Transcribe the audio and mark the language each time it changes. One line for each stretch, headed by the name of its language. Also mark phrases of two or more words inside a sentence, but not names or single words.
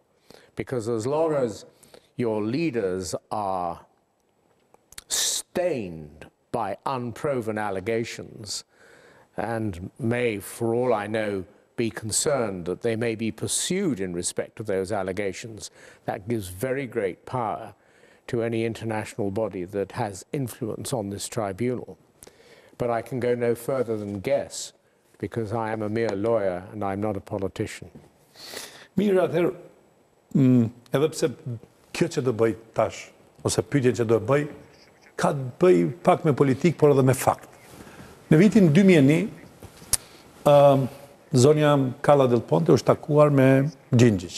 English: Because as long as your leaders are stained by unproven allegations and may, for all I know, be concerned that they may be pursued in respect of those allegations, that gives very great power to any international body that has influence on this tribunal. But I can go no further than guess, because I am a mere lawyer and I'm not a politician.
Albanian: Mirë, atëherë, edhe pse kjo që do bëj tash, ose pyetjen që do bëj, ka të bëj pak me politikë, por edhe me fakt. Në vitin 2001, zonja Kalla del Ponte është takuar me Gjingjić.